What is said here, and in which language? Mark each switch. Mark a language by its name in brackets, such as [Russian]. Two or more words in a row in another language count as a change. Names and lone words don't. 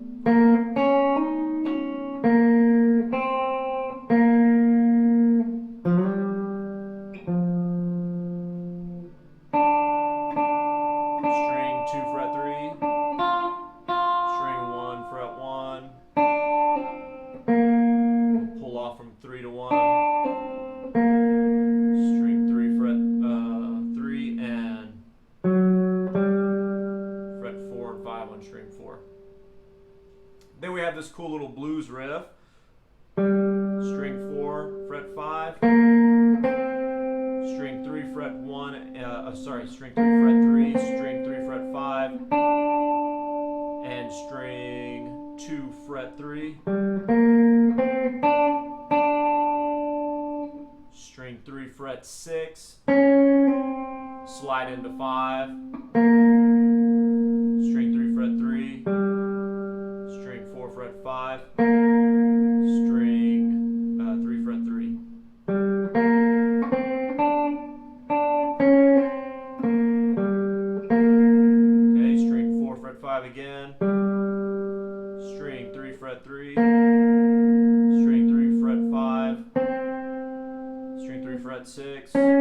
[English] String 2 fret 3, string 1 fret 1, pull off from 3 to 1, string 3 fret 3 and fret 4 and 5 on string 4. Then we have this cool little blues riff. String 4 fret 5, string 3 fret 1, string 3 fret 3, string 3 fret 5, and string 2 fret 3, string 3 fret 6, slide into 5, string 3 fret 3, string 4 fret 5, string 3 fret 3. Okay, string 4 fret 5 again, string 3 fret 3, string 3 fret 5, string 3 fret 6,